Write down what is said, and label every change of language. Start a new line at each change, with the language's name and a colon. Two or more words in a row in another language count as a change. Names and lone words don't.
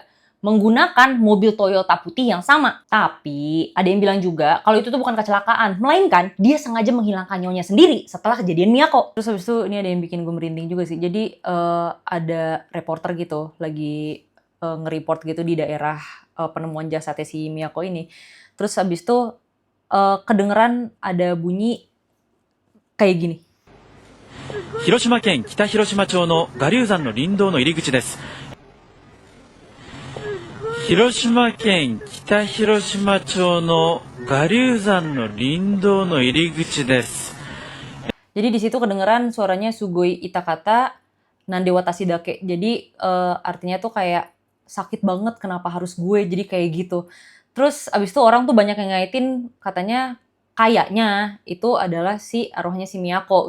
Indonesian: Menggunakan mobil Toyota putih yang sama. Tapi ada yang bilang juga kalau itu tuh bukan kecelakaan, melainkan dia sengaja menghilangkan nyawanya sendiri setelah kejadian Miyako. Terus habis itu ini ada yang bikin gue merinding juga sih. Jadi ada reporter gitu lagi nge-report gitu di daerah penemuan jasadnya si Miyako ini. Terus habis itu kedengeran ada bunyi kayak gini.
Japanese: 広島県北広島町の我流山の林道の入り口です。広島県北広島町の我流山の林道の入り口です。
Indonesian: Jadi di situ kedengeran suaranya
Japanese: すごい 痛かった なんで 私だけ.
Indonesian: Jadi artinya tuh kayak sakit banget kenapa harus gue, jadi kayak gitu. Terus abis itu orang tuh banyak yang ngaitin katanya kayaknya itu adalah si arwahnya si Miyako.